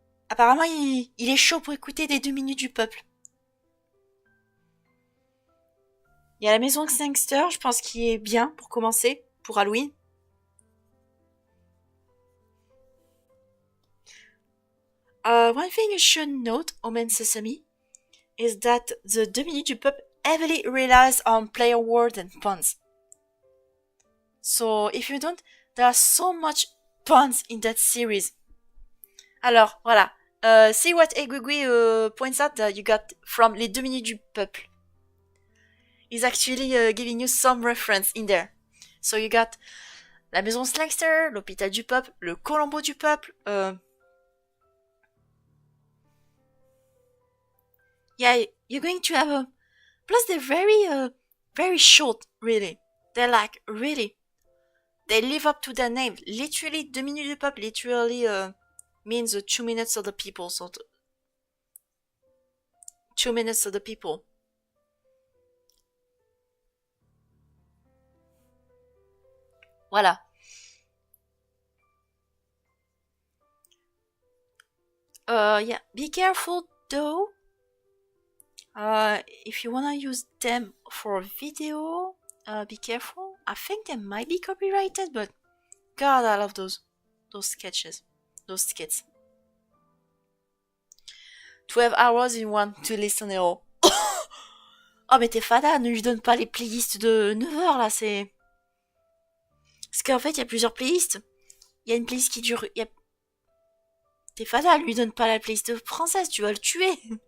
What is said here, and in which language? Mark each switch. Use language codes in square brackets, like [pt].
[fr] Apparemment, il est chaud pour écouter des 2 minutes du peuple. Il y a la maison Gangster, je pense qu'il est bien pour commencer, pour Halloween. [en] One thing you should note, Omen Sesame, is that the 2 minutes du peuple heavily relies on player words and puns. So, if you don't, there are so much puns in that series. [fr] Alors, voilà. [en] See what Egwigwi points out that you got from les 2 minutes du peuple. He's actually giving you some reference in there. So you got la maison Slangster, l'hôpital du peuple, le Colombo du peuple. Yeah, you're going to have a... Plus they're very short, really. They're like, really. They live up to their name. Literally, 2 minutes du peuple literally means 2 minutes of the people. So 2 minutes of the people. [fr] Voilà. [en] Yeah, be careful though. If you wanna use them for video, be careful. I think they might be copyrighted, but God, I love those sketches, those skits. 12 hours in one to listen it all. [fr] Oh, mais t'es fada, ne lui donne pas les playlists de 9 heures là, c'est... Parce qu'en fait, il y a plusieurs playlists. Il y a une playlist qui dure... T'es fada, lui donne pas la playlist française, tu vas le tuer.